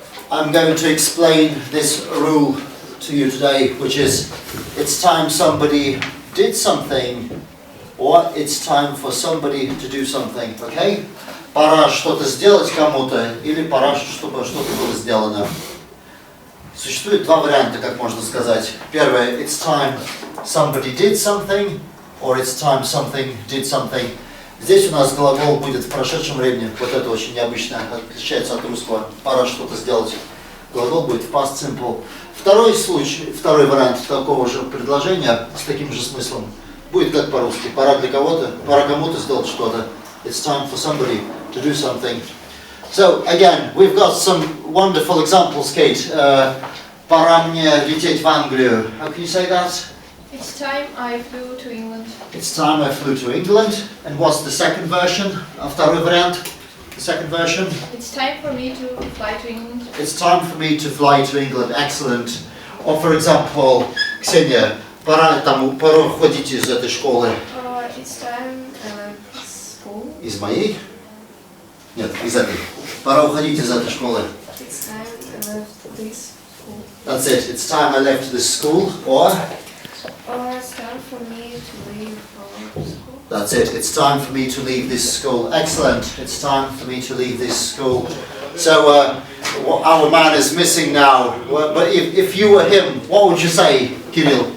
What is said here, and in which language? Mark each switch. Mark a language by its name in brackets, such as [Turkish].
[English] I'm going to explain this rule to you today, which is it's time somebody did something, or it's time for somebody to do something, okay? [Russian] Пора что-то сделать кому-то, или пора, чтобы что-то было сделано. Существует два варианта, как можно сказать. Первое, [English] it's time somebody did something, or it's time something did something. [Russian] Здесь у нас глагол будет в прошедшем времени. Вот это очень необычно, отличается от русского. Пора что-то сделать. Глагол будет в past simple. Второй случай, второй вариант такого же предложения с таким же смыслом будет как по-русски. Пора для кого-то, пора кому-то сделать что-то. [English] It's time for somebody to do something. So again, we've got some wonderful examples, Kate. [Russian] Пора мне лететь в Англию. [English] How can you say that? It's time I flew to England. It's time I flew to England. And what's the second version? [Russian] Второй вариант. [English] The second version. It's time for me to fly to England. It's time for me to fly to England. Excellent. Or for example, Ksenia, [Russian] пора уходить из этой школы. [English] It's time school. [Russian] Из моей? Нет, из этой. Пора уходить из этой школы. [English] It's time I left this school. That's it. It's time I left this school. Or It's time for me to leave school. that's it. It's time for me to leave this school. Excellent. It's time for me to leave this school. So our man is missing now. But if you were him, what would you say, Kirill?